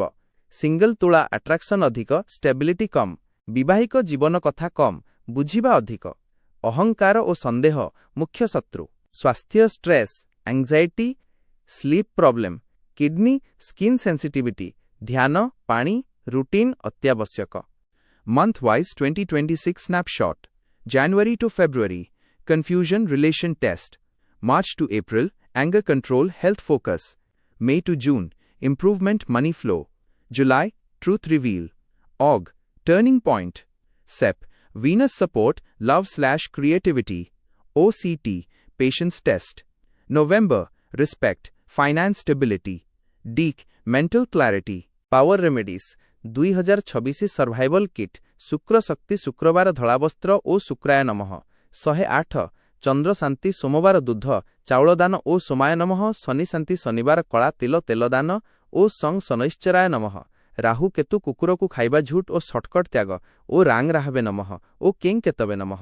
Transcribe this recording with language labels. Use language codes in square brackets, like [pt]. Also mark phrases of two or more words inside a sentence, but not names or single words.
[or] ସିଙ୍ଗଲ ତୁଳା ଆଟ୍ରାକ୍ସନ୍ ଅଧିକ, ଷ୍ଟେବିଲିଟି କମ୍। ବିବାହିକ ଜୀବନ କଥା କମ୍, ବୁଝିବା ଅଧିକ। ଅହଙ୍କାର ଓ ସନ୍ଦେହ ମୁଖ୍ୟ ଶତ୍ରୁ। [en] ସ୍ୱାସ୍ଥ୍ୟ, stress, anxiety, sleep problem, kidney, skin sensitivity. [or] ଧ୍ୟାନ, ପାଣି, ରୁଟିନ୍ ଅତ୍ୟାବଶ୍ୟକ। [en] Month wise 2026 snapshot. January to February, confusion, relation test. March to April, anger control, health focus. May to June, improvement, money flow. July, truth reveal. Aug, turning point. Sep, Venus support, love/creativity. OCT, patience test. November, respect, finance stability. Deek, mental clarity. Power remedies. 2026 survival kit. [or] ଶୁକ୍ର ଶକ୍ତି ଶୁକ୍ରବାର धଳାବସ୍ତ୍ର ଓ [sa] ଶୁକ୍ରାୟ ନମଃ। [or] 108 ଚନ୍ଦ୍ର ଶାନ୍ତି ସୋମବାର ଦୁଧ ଚାଉଳ ଦାନ ଓ [sa] ସୋମାୟ ନମଃ। [or] ଶନି ଶାନ୍ତି ଶନିବାର କଳା ତିଲ ତେଲ ଦାନ ଓ [sa] ସଂ ଶନୈଶ୍ଚରାୟ ନମଃ। [or] ରାହୁ କେତୁ କୁକୁରକୁ ଖାଇବା ଝୁଟ ଓ ସର୍ଟକଟ ତ୍ୟାଗ ଓ [sa] ରାଙ୍ଗ ରାହବେ ନମଃ [or] ଓ [sa] କେଂ କେତବେ ନମଃ।